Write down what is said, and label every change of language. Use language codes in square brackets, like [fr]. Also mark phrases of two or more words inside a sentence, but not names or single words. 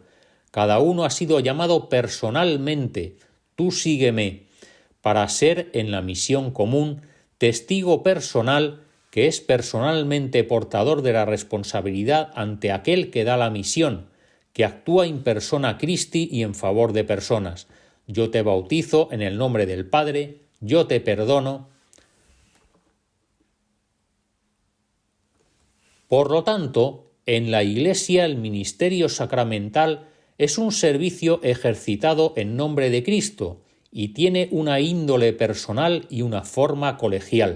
[es] Cada uno ha sido llamado personalmente, tú sígueme, para ser en la misión común testigo personal que es personalmente portador de la responsabilidad ante aquel que da la misión, que actúa [la] in persona Christi [es] y en favor de personas. Yo te bautizo en el nombre del Padre, yo te perdono. Por lo tanto, en la Iglesia el ministerio sacramental es un servicio ejercitado en nombre de Cristo y tiene una índole personal y una forma colegial.